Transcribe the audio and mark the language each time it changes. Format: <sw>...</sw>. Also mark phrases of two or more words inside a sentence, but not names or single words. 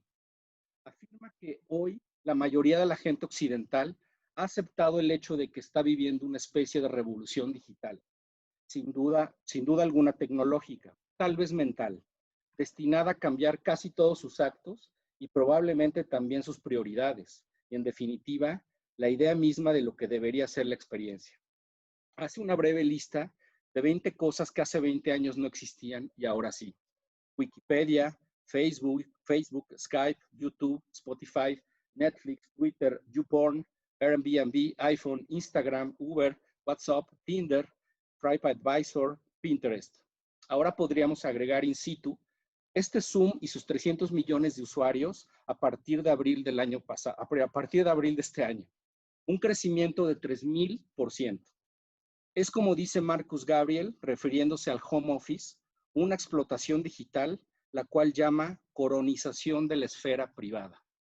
<es>Afirma que hoy la mayoría de la gente occidental ha aceptado el hecho de que está viviendo una especie de revolución digital, sin duda alguna tecnológica, tal vez mental, destinada a cambiar casi todos sus actos y probablemente también sus prioridades, y en definitiva, la idea misma de lo que debería ser la experiencia. Hace una breve lista de 20 cosas que hace 20 años no existían y ahora sí. Wikipedia, Facebook, Skype, YouTube, Spotify, Netflix, Twitter, YouPorn, Airbnb, iPhone, Instagram, Uber, WhatsApp, Tinder, TripAdvisor, Pinterest. Ahora podríamos agregar in situ este Zoom y sus 300 millones de usuarios a partir de abril del año pasado, a partir de abril de este año. Un crecimiento de 3000%. Es como dice Marcus Gabriel, refiriéndose al</es> <en>home office,</en> <es>una explotación digital, la cual llama coronización de la esfera privada.</es>